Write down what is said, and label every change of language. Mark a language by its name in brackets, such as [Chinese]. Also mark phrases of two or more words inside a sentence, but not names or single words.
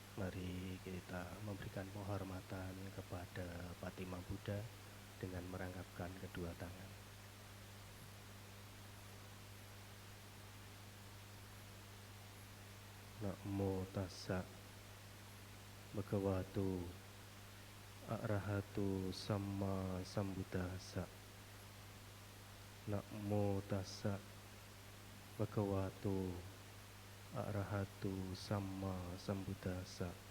[Indonesian] Mari kita memberikan penghormatan kepada Patimah Buddha dengan merangkapkan kedua tangan. [Pali] Namo tassa bhagavato arahato samma sambuddhassa. Namo tassa bhagavato arahato samma sambuddhassa.